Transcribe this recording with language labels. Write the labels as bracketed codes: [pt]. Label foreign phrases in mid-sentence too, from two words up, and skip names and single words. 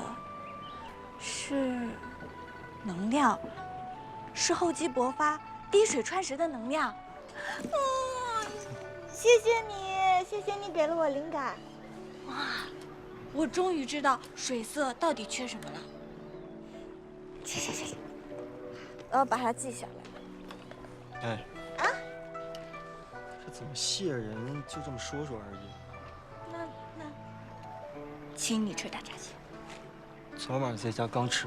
[zh] 是能量，是厚積薄發、滴水穿石的能量。謝謝你，謝謝你給了我靈感。哇，我終於知道水色到底缺什麼了。行，我要把它記下來。哎，這怎麼謝人就這麼說說而已？那，請你吃大閘蟹。昨晚在家剛吃過。